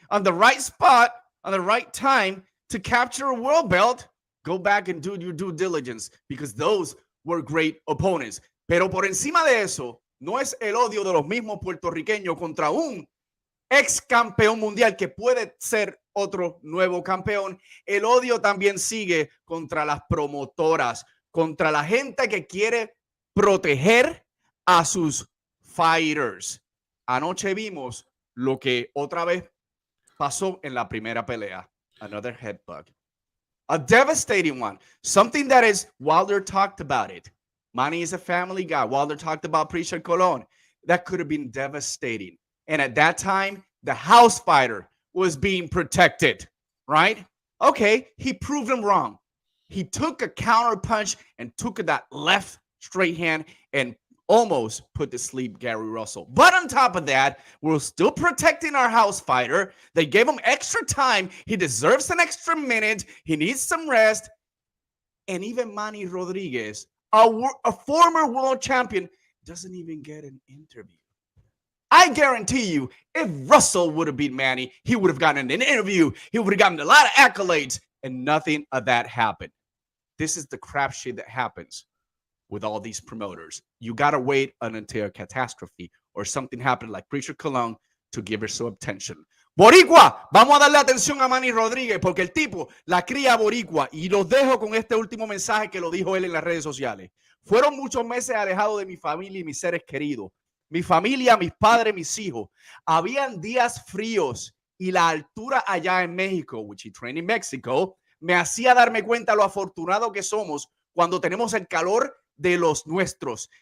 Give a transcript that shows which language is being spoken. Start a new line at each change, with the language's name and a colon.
English: On the right spot, on the right time to capture a world belt, go back and do your due diligence because those were great opponents.
Spanish: Pero por encima de eso, no es el odio de los mismos puertorriqueños contra un ex campeón mundial que puede ser otro nuevo campeón. El odio también sigue contra las promotoras, contra la gente que quiere proteger a sus fighters. Anoche vimos lo que otra vez pasó en la primera pelea.
English: Another headbutt. A devastating one. Something that is, Wilder talked about it. Manny is a family guy. Wilder talked about Prisha Colon. That could have been devastating. And at that time, the house fighter was being protected, right? Okay, he proved him wrong. He took a counter punch and took that left straight hand and almost put to sleep Gary Russell. But on top of that, we're still protecting our house fighter. They gave him extra time. He deserves an extra minute. He needs some rest. And even Manny Rodriguez, a former world champion, doesn't even get an interview. I guarantee you, if Russell would have beat Manny, he would have gotten an interview. He would have gotten a lot of accolades, and nothing of that happened. This is the crap shit that happens with all these promoters. You got to wait until a catastrophe or something happened like Preacher Colon to give her some attention.
Spanish: Boricua, vamos a darle atención a Manny Rodríguez porque el tipo la cría boricua. Y los dejo con este último mensaje que lo dijo él en las redes sociales. Fueron muchos meses alejados de mi familia y mis seres queridos. Mi familia, mis padres, mis hijos. Habían días fríos y la altura allá en México,
English: which he trained in Mexico,
Spanish: me hacía darme cuenta lo afortunado que somos cuando tenemos el calor de los nuestros.